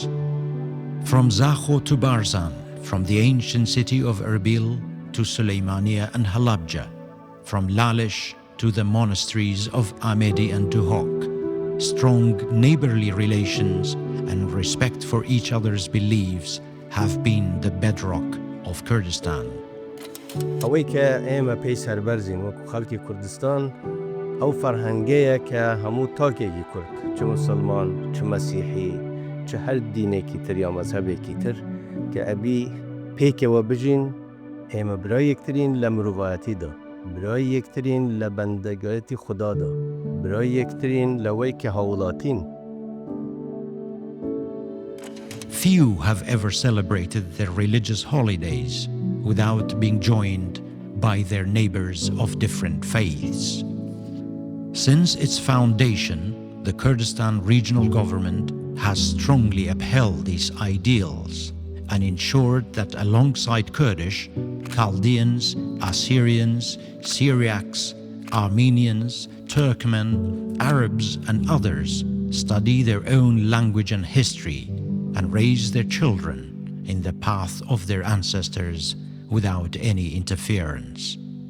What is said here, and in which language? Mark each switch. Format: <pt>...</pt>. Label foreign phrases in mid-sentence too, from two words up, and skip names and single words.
<en>From Zakho to Barzan, from the ancient city of Erbil to Suleymaniye and Halabja, from Lalish to the monasteries of Amedi and Duhok, strong neighborly relations and respect for each other's beliefs have been the bedrock of Kurdistan.</en> <ckb>ئەوەی کە ئێمە پێی سەربەرزین وەکو خەڵکی کوردستان ئەو فەرهەنگەیە کە هەموو تاکێکی کورد چ موسڵمان چ مەسیحی چ هەر دینێکی تر یا مەزهەبێکی تر کە ئەبی پێکەوە بژین ئێمە برای یەکترین لە مرۆڤایەتیدا برای یەکترین لە بەندەگایەتی خودادا برای یەکترین لەوەی کە هەوڵاتین.</ckb> <en>Few have ever celebrated their religious holidays without being joined by their neighbors of different faiths. Since its foundation, the Kurdistan regional government has strongly upheld these ideals and ensured that alongside Kurdish, Chaldeans, Assyrians, Syriacs, Armenians, Turkmen, Arabs, and others study their own language and history and raise their children in the path of their ancestors without any interference.</en>